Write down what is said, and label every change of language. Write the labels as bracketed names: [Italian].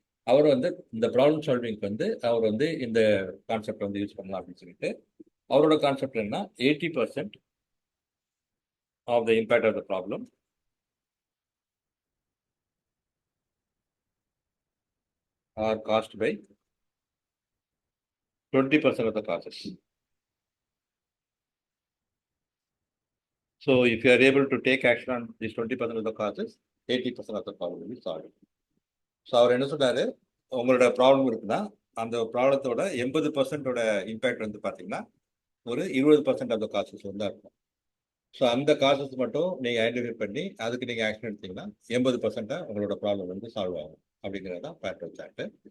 [Tamil] அவர் வந்து இந்த ப்ராப்ளம் சால்விங்க்கு வந்து அவர் வந்து இந்த கான்செப்ட் வந்து யூஸ் பண்ணலாம் அப்படின்னு சொல்லிட்டு அவரோட கான்செப்ட் என்ன, [English] 80% of the impact of the problem are caused by 20% of the causes. So if you are able to take action on these 20% of the causes, 80% of the problem will be solved. [Tamil] So அவர் என்ன சொல்றாரு, உங்களோட problem இருக்குன்னா அந்த ப்ராப்ளத்தோட 80% impact வந்து பார்த்தீங்கன்னா ஒரு 20% of the causes வந்து இருக்கும். ஸோ அந்த காசஸ் மட்டும் நீங்கள் ஐடென்டிஃபை பண்ணி அதுக்கு நீங்கள் ஆக்ஷன் எடுத்தீங்கன்னா 80% உங்களோட ப்ராப்ளம் வந்து சால்வ் ஆகும் அப்படிங்கிறது தான் பேரட்டோ சார்ட்.